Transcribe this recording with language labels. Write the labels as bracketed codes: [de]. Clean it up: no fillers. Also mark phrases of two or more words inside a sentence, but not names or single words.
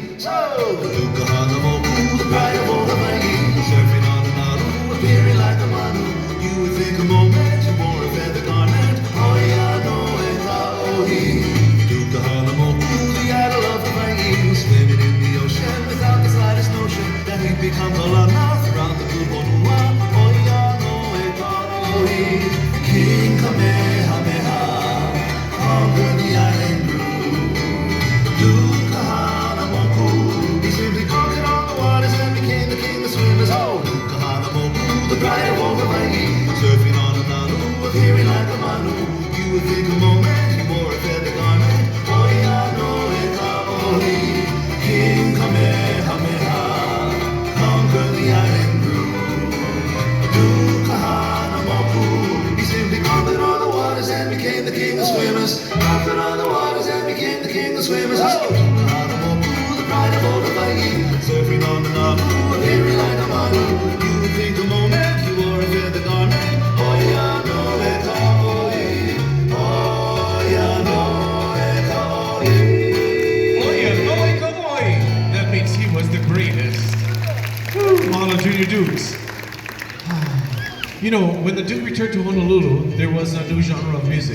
[en] So, Duke Kahanamoku, the pride of all Hawaii, surfing on an Oahu, appearing like a manu. You would think a moment you wore a feather garment. Duke Kahanamoku, the idol of Hawaii, swimming in the ocean without the slightest notion that he'd become the lana throughout the good Honua. [haw] Oia no e kaoi, [en] King Kamehameha, conquered the island grew. Duke Kahanamoku, he simply conquered all the waters and became the king of swimmers. Oh, Duke Kahanamoku, the pride of all Hawaii, surfing on a nanu, appearing like a manu. You would think a moment wore a feather garment. [haw] Oia no e kaoi, [en] King Kamehameha, conquered the island grew. Duke Kahanamoku, he simply conquered all the waters and became the king of swimmers. Conquered all the waters and became the king of swimmers. Oh, Duke Kahanamoku, the pride of all Hawaii, surfing on the Nalu, appearing like a manu. You would think a moment he wore a feather garment. [haw] Oia no e kaoi. [en] That means he was the greatest. Mahalo Junior Dukes. You know, when the Duke returned to Honolulu, there was a new genre of music.